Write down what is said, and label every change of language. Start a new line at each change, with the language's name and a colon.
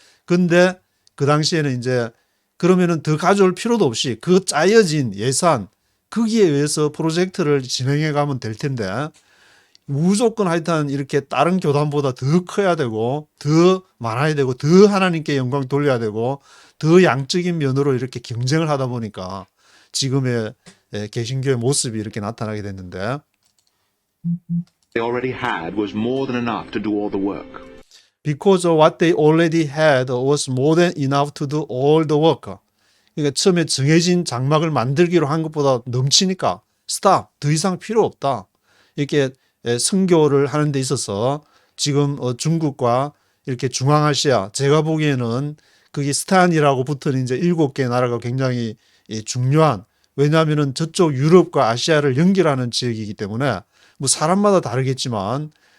Korean: 근데 그 당시에는 이제 그러면은 더 가져올 필요도 없이 그 짜여진 예산 거기에 의해서 프로젝트를 진행해 가면 될 텐데 무조건 하여튼 이렇게 다른 교단보다 더 커야 되고 더 많아야 되고 더 하나님께 영광 돌려야 되고 더 양적인 면으로 이렇게 경쟁을 하다 보니까 지금의 개신교의 모습이 이렇게 나타나게 됐는데
English: They already had was more than enough to do all the work. Because what they already had was more than enough to do all the work.
Korean: 그러니까 처음에 정해진 장막을 만들기로 한 것보다 넘치니까 스탑, 더 이상 필요 없다. 이렇게 선교를 하는 데 있어서 지금 중국과 이렇게 중앙아시아 제가 보기에는 그게 스탄이라고 붙은 이제 7개 나라가 굉장히 중요한 왜냐하면은 저쪽 유럽과 아시아를 연결하는 지역이기 때문에 뭐 사람마다 다르겠지만